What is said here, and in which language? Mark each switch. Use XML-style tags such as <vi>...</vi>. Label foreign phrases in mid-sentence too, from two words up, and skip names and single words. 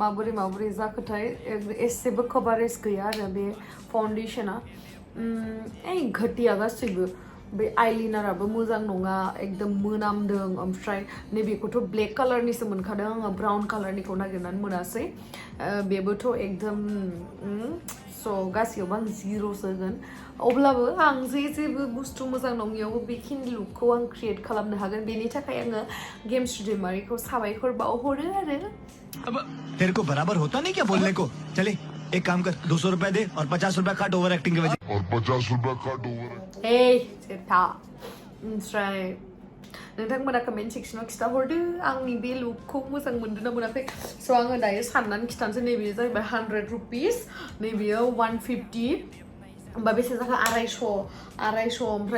<brx>माबोरै जाखोथाय एसेबो कभारेज गैया आरो बे फाउन्डेसना घटिया गासैबो बे आइलाइनाराबो मोजां नङा एकदम मोनामदों ओमफ्राय नैबेखौथ' ब्लेक कालारनिसो मोनखादों आङो ब्राउन कालारनिखौ नागिरनानै मोनासै बेबोथ' एकदम स' गासैयावबो आं 0 होगोन अब्लाबो आं जेबो बुस्थु मोजां नङियावबो बेखिनि लुकखौ आं क्रिएट खालामनो हागोन बेनि थाखाय आङो गेमस्रि दैमारिखौ साबायखर बावहरो आरो</brx> <hi>अब तेरे को बराबर होता नहीं क्या बोलने को चले एक काम कर 200 रुपए दे और 50 रुपए काट</hi> <en>over acting</en> <hi>के वजह</hi> <brx>जेथा ओमफ्राय नोंथांमोना कमेन्ट सेक्सनाव खिथाहरदो आंनि बे लुकखौ मोजां मोनदोंना मोनाखै स' आङो दायो साननानै खिथानोसै नैबेयो जाहैबाय 100 रुपिस नैबेयो 150 होमबा बेसे जाखो 250 ओमफ्राय</brx>